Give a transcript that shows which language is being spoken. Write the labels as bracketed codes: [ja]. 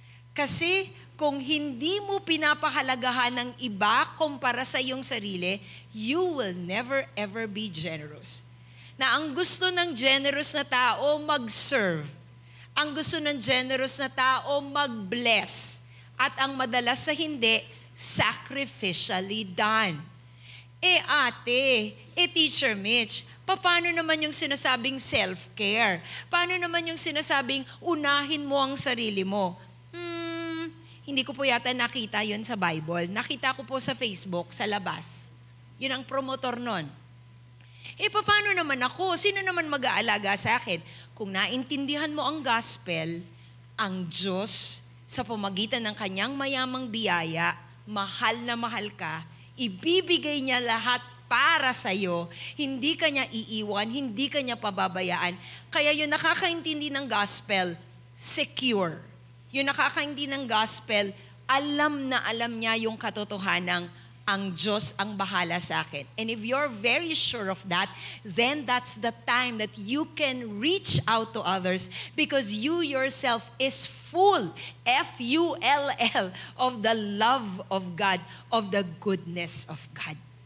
[tl] Kasi kung hindi mo pinapahalagahan ng iba kumpara sa iyong sarili, [en] you will never ever be generous. [tl] Na ang gusto ng generous na tao, mag-serve. Ang gusto ng generous na tao, mag-bless. At ang madalas sa hindi, [en] sacrificially done. [tl] Ate, Teacher Mitch, paano naman yung sinasabing self-care? Paano naman yung sinasabing unahin mo ang sarili mo? Hindi ko po yata nakita yun sa Bible. Nakita ko po sa Facebook, sa labas. Yun ang promotor nun. Paano naman ako? Sino naman mag-aalaga sa akin? Kung naintindihan mo ang gospel, ang Diyos, sa pamagitan ng kanyang mayamang biyaya, mahal na mahal ka, ibibigay niya lahat para sa'yo, hindi ka niya iiwan, hindi ka niya pababayaan. Kaya yung nakakaintindi ng gospel, secure. Yung nakakaintindi ng gospel, alam na alam niya yung katotohanang ang Diyos ang bahala sa akin. [en] And if you're very sure of that, then that's the time that you can reach out to others because you yourself is full, F-U-L-L, of the love of God, of the goodness of God.